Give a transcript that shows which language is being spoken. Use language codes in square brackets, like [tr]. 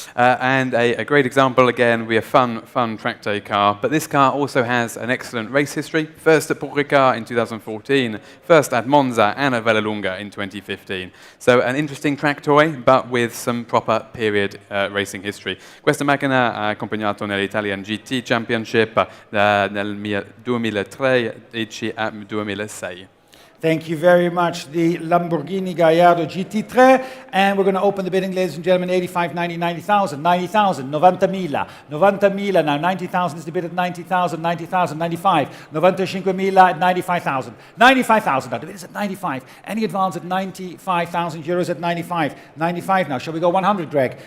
[en] And a great example, again, we have fun track day car, but this car also has an excellent race history. First at Paul Ricard in 2014, first at Monza and at Vallelunga in 2015. So an interesting track toy, but with some proper period racing history. [it] Questa macchina ha accompagnato nell'Italian GT Championship nel 2013 a 2006. [en] Thank you very much. The Lamborghini Gallardo GT3, and we're going to open the bidding, ladies and gentlemen, 85, 90, 90,000, 90,000, 90,000, 90,000 now, 90,000 is the bid at 90,000, 90,000, 95, 95,000 at 95,000, 95,000 now, the bid is at 95, any advance at 95,000 euros at 95, 95 now, shall we go 100, Greg?